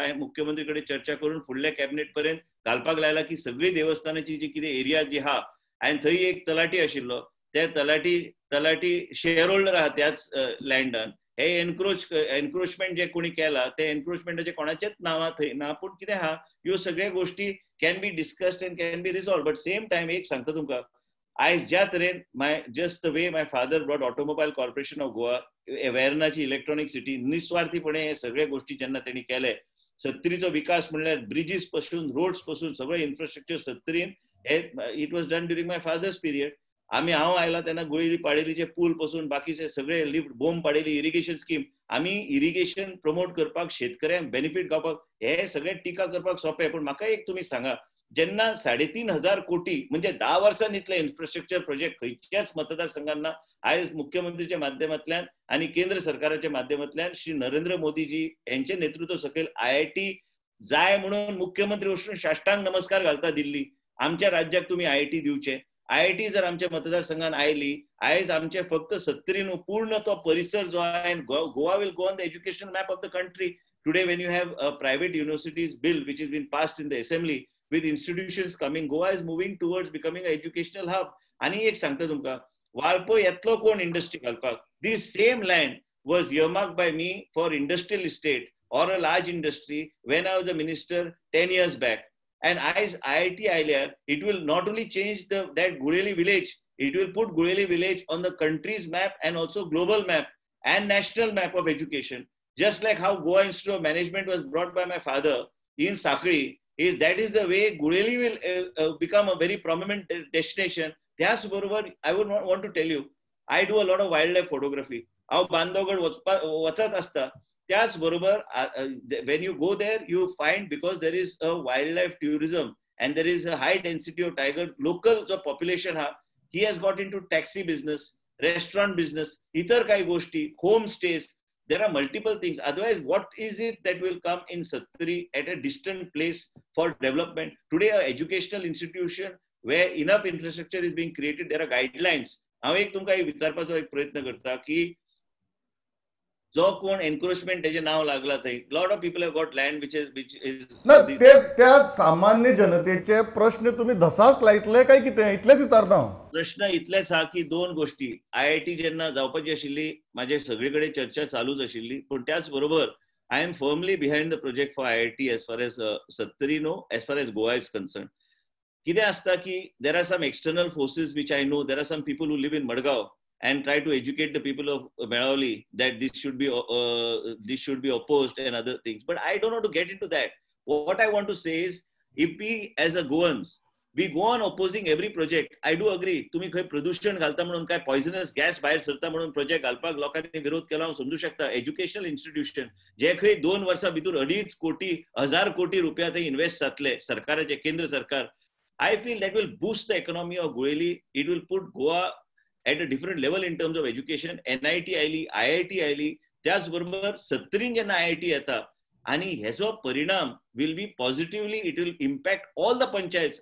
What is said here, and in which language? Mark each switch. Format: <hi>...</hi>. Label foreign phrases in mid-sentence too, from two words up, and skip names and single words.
<kok>हांवें मुख्यमंत्री कडेन चर्चा करून फुडल्या कॅबिनेट पर्यंत घालपाक लायला की सगळी देवस्थानाची जी कितें एरिया जी आहा, आनी थंय एक तलाटी आशिल्लो, त्या तलाटी</kok> <en>share holder</en> <kok>आहा त्याच लँडान. हे एनक्रोचमेंट जे कोणी केला ते एनक्रोचमेंटाचे कोणाचेच नांवां थंय ना. पूण कितें आहा, ह्यो सगळ्यो गोश्टी</kok> <en>can be discussed and can be resolve. But same time</en> <kok>एक सांगता तुमकां, आयज ज्या तरेन</kok> <en>just the way my father brought Automobile Corporation of Goa,</en> <kok>वेर्नाची</kok> <en>Electronic City,</en> <kok>निस्वार्थीपणे हे सगळे गोष्टी जेन्ना त्यांनी केले, 70चो विकास म्हणल्यार ब्रिजीस पासून, रोड्स पासून सगळें इन्फ्रास्ट्रक्चर 70</kok> <en>it was done during my father's period.</en> <kok>हांव आयला तेन्ना गोळी पाडेलीचे पूल पासून बाकीचे सगळे लिफ्ट बोंब पाडेली,</kok> <en>irrigation scheme.</en> <kok>आमी इरिगेशन प्रमोट करपाक, शेतकऱ्यांक बेनिफीट गावपाक हे सगळे टिका करपाक सोंपें. पूण म्हाका एक तुमी सांगा, जेन्ना 3,500 कोटी म्हणजे 10 वर्सांनी इतले</kok> <en>infrastructure project</en> <kok>खंयच्याच मतदारसंघात ना. आयज मुख्यमंत्रीच्या माध्यमांतल्यान आनी केंद्र सरकाराच्या माध्यमांतल्यान श्री नरेंद्र मोदीजी यांचे नेतृत्व सकयल IIT जाय म्हणून मुख्यमंत्री वचून साष्टांग नमस्कार घालता दिल्ली. आमच्या राज्याक तुम्ही IIT दिवचे. IIT जर आमच्या मतदारसंघात आयली, आयज आमचे फक्त 70 न्हू, पूर्ण तो परिसर जो आहे,</kok> <en>Goa will go on the education map of the country. Today, when you have a private universities bill which has been passed in the assembly with institutions coming, Goa is moving towards becoming an educational hub.</en> <kok>आणि एक सांगता तुमका, वाळपय येतलो कोण इंडस्ट्री घालपाक?</kok> <en>This same land was earmarked by me for industrial estate or a large industry when I was a minister 10 years back. And as IIT Iyer, it will not only change that Gureli village, it will put Gureli village on the country's map and also global map and national map of education. Just like how Goa Institute of Management was brought by my father in Sakri, that is the way Gureli will become a very prominent destination. त्याचबरोबर I would want to tell you, I do a lot of wildlife photography.</en> <kok>हांव बांदवगड वचत असता. त्याचबरोबर</kok> <en>when you go there, you find because there is a wildlife tourism and there is a high density of tiger, local जो population ha, he has got into taxi business, restaurant business,</en> <mr>इतर काही गोष्टी,</mr> <en>home stays. There are multiple things. Otherwise, what is it that will come in Sattari at a distant place for development? Today, an educational institution where enough infrastructure is being created, there are guidelines.</en> <kok>हांव एक तुमकां विचारपाचो एक प्रयत्न करता की जो कोण एन्क्रोचमेंट तेजे नाव लागला थंय,</kok> <en>lot of people have got land which is</en> <kok>ना त्या सामान्य जनतेचे प्रश्न तुम्ही धसास लायतले काय कितें इतलेच विचारता हांव. प्रश्न इतलेच आहा की दोन गोष्टी, IIT जेन्ना जावपाची आशिल्ली माझे सगळे कडेन चर्चा चालूच आशिल्ली, पण त्याच बरोबर</kok> <en>I am firmly behind the project for IIT as far as Sattari no, as far as Goa is concern.</en> <kok>कितें आसता की</kok> <en>there are some external forces which I know, there are some people who live in Madgaon and try to educate the people of Mehrauli that this should be opposed and other things. But I don't want to get into that. What I want to say is, if we as a Goans, we go on opposing every project. I do agree.</en> <kok>तुम्ही खंय प्रदूषण घालता म्हणून काय</kok> <en>poisonous gas</en> <kok>भायर सरता म्हणून प्रोजेक्ट घालपाक लोकांनी विरोध केला हांव समजू शकता.</kok> <en>educational institution</en> <kok>जे खंय 2 वर्सां भितर 2.5 कोटी 1000 कोटी रुपया थंय इन्व्हेस्ट जातले सरकाराचे, केंद्र सरकार.</kok> <en>I feel that will boost the economy of Guwahati. It will put Goa at a different level in terms of education.</en> <kok>NIT आयली, IIT आयली, त्याचबरोबर सत्तरीन जेन्ना IIT येता आणि हेचो परिणाम</kok> <en>will be positively, it will impact all the panchayats.</en>